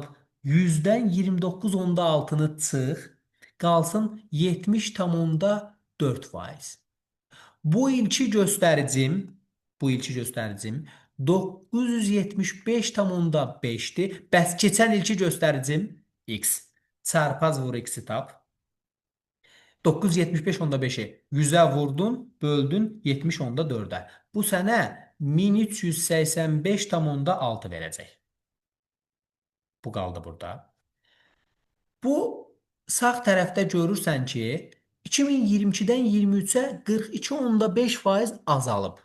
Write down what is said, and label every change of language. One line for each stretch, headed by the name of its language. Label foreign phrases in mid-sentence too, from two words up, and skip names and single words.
Azerbaijani: 100-dən 29,6-nı çıx, qalsın 70,4%. Bu ilki göstəricim 975,5-dir. Bəs keçən ilki göstəricim x. Çarpaz vur x-i tap. 975,5-i 100-ə vurdun, böldün 70,4-ə. Bu sənə 1385,6 verəcək. Bu qaldı burada. Bu sağ tərəfdə görürsən ki, 2022-dən 23-ə 42,5% azalıb.